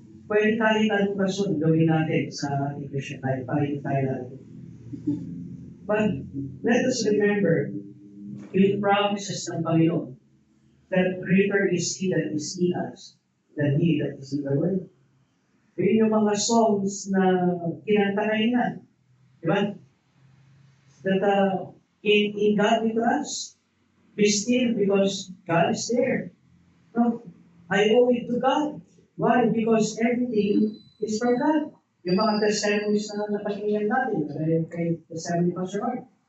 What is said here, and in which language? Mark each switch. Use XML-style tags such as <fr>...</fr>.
<tl>Pwede kahit anong rason gawin natin sa ating Christian life para hindi tayo lalo.</tl> <en>But let us remember yung promises ng Panginoon that greater is He that is in us than He that is in the world.</en> <tl>Yun yung mga songs na kinanta ngayon na.</tl> <en>Diba? That in God we trust. Be still because God is there. No, I owe it to God. Why? Because everything is from God.</en> <tl>Yung mga testimonies na napakinggan natin, kay testimony Pastor Mark.</tl>